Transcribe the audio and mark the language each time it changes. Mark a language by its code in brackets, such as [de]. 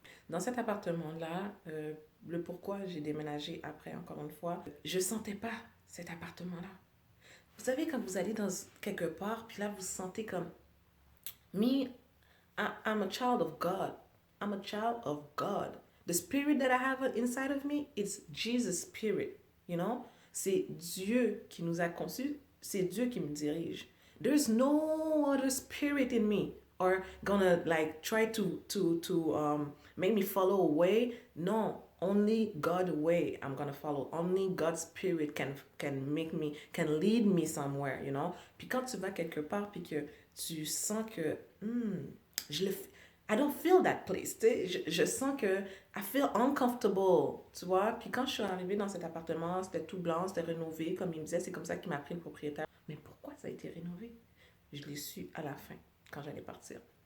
[fr] Dans cet appartement-là, le pourquoi j'ai déménagé après, encore une fois, je sentais pas cet appartement-là. Vous savez, quand vous allez dans quelque part, puis là, vous sentez comme, me, [en] I'm a child of God. I'm a child of God. The spirit that I have inside of me, it's Jesus' spirit, you know? [fr] C'est Dieu qui nous a conçus, c'est Dieu qui me dirige. [en] There's no other spirit in me or gonna like try to make me follow a way. No, only God way I'm gonna follow. Only God's spirit can lead me somewhere, you know. [fr] Puis quand tu vas quelque part puis que tu sens que je le [en] I don't feel that place, [fr] tu sais, je sens que [en] I feel uncomfortable, [fr] tu vois. Puis quand je suis arrivée dans cet appartement, c'était tout blanc, c'était rénové, comme il me disait, c'est comme ça qu'il m'a pris le propriétaire. Mais pourquoi ça a été rénové? Je l'ai su à la fin, quand j'allais partir.